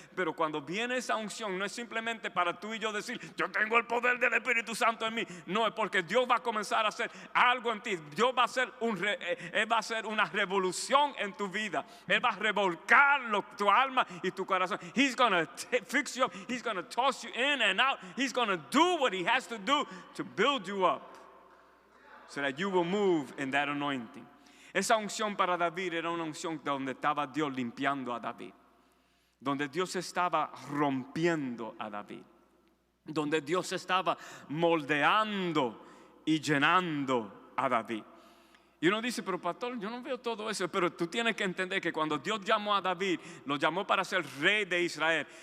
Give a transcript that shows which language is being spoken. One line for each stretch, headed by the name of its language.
Spanish: Pero cuando viene esa unción, no es simplemente para tú y yo decir, yo tengo el poder del Espíritu Santo en mí. No, es porque Dios va a comenzar a hacer algo en ti. Dios va a hacer Él va a hacer una revolución en tu vida. Él va a revolcar tu alma y tu corazón.
English: He's going to fix you up. He's going to toss you in and out. He's going to do what he has to do to build you up so that you will move in that anointing.
Spanish: Esa unción para David era una unción donde estaba Dios limpiando a David, donde Dios estaba rompiendo a David, donde Dios estaba moldeando y llenando a David. Y uno dice, pero pastor, yo no veo todo eso. Pero tú tienes que entender que cuando Dios llamó a David, lo llamó para ser rey de Israel.